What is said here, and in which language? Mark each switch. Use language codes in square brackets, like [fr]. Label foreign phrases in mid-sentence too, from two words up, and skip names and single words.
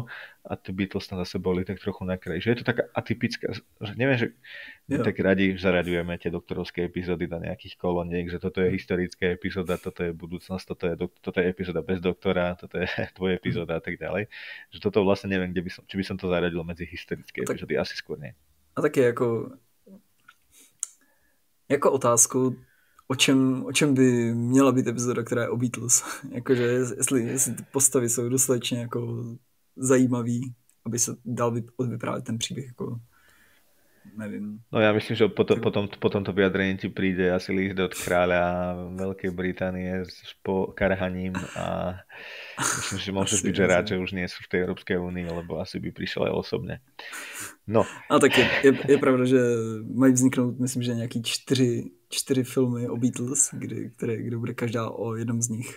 [sk] A tie Beatles tam zase boli tak trochu na kraji. Že je to taká atypická, že neviem, že my tak radi zaraďujeme tie doktorovské epizódy do nejakých kolóniek, že toto je historická epizóda, toto je budúcnosť, toto je epizóda bez doktora, toto je tvoja epizóda a tak ďalej. Že toto vlastne neviem, či by som to zaradil medzi historické epizódy, asi skôr nie. [cs] A taky jako otázku, o čem by měla být epizoda, která je o Beatles. Jakože jestli ty postavy jsou dostatečně jako zajímavý, aby se dal odvyprávět ten příběh, jako nevím. [sk] No ja myslím, že po tomto vyjadrení ti príde asi list od kráľa Veľkej Británie s pokarhaním a myslím, že môžeš byť, že rád, že už nie sú v tej Európskej únii, lebo asi by prišiel aj osobne. [cs] No. A tak je pravda, že mají vzniknout, myslím, že nějaký 4 filmy o Beatles, kde bude každá o jednom z nich.